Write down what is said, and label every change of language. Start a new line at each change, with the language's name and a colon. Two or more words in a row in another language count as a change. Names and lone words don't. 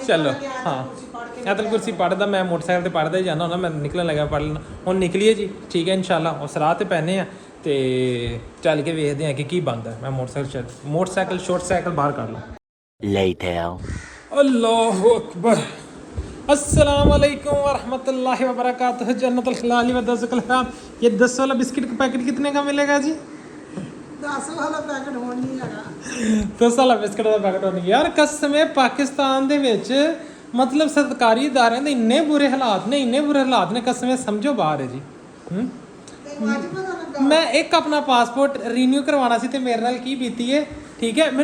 Punjabi: ਚਲੋ ਹਾਂ, ਆਇਤਲ ਕੁਰਸੀ ਪੜ੍ਹਦਾ ਮੈਂ ਮੋਟਰਸਾਈਕਲ ਤੇ ਪੜ੍ਹਦਾ ਹੀ ਜਾਂਦਾ ਹੁੰਦਾ, ਮੈਂ ਨਿਕਲਣ ਲੱਗਾ ਪੜ੍ਹ ਲੈਣਾ। ਹੁਣ ਨਿਕਲੀਏ ਜੀ, ਠੀਕ ਹੈ ਇਨਸ਼ਾਅੱਲਾ। ਉਸ ਰਾਹ ਤੇ ਪੈਨੇ ਆ ਤੇ ਚੱਲ ਕੇ ਵੇਖਦੇ ਆ ਕਿ ਕੀ ਬਣਦਾ। ਮੈਂ ਮੋਟਰਸਾਈਕਲ ਸ਼ਾਰਟ ਸਾਈਕਲ ਬਾਹਰ ਕੱਢ ਲਾਂ।
Arabic: الله أكبر. السلام عليكم ورحمة الله وبركاته. जन्नतुल खिलाली व दज़क़ुल हराम।
Urdu: یہ 10 والا بسکٹ کا پیکٹ کتنے کا ملے گا جی?
Punjabi: 10 ਵਾਲਾ ਪੈਕਟ ਹੋਣ ਨਹੀਂ ਲਗਾ। 10 ਵਾਲਾ ਬਿਸਕਟ ਦਾ ਪੈਕਟ ਹੋਣੀ ਯਾਰ। ਕਸਮ ਹੈ ਪਾਕਿਸਤਾਨ ਦੇ ਵਿੱਚ ਮਤਲਬ ਸਰਕਾਰੀ ਇਦਾਰਿਆਂ ਦੇ ਇੰਨੇ ਬੁਰੇ ਹਾਲਾਤ ਨੇ, ਕਸਮ ਹੈ ਸਮਝੋ ਬਾਹਰ ਹੈ ਜੀ। ਮੈਂ ਇੱਕ ਆਪਣਾ ਪਾਸਪੋਰਟ ਰੀਨਿਊ ਕਰਵਾਉਣਾ ਸੀ ਤੇ ਮੇਰੇ ਨਾਲ ਕੀ ਬੀਤੀ ਹੈ, ਠੀਕ ਹੈ।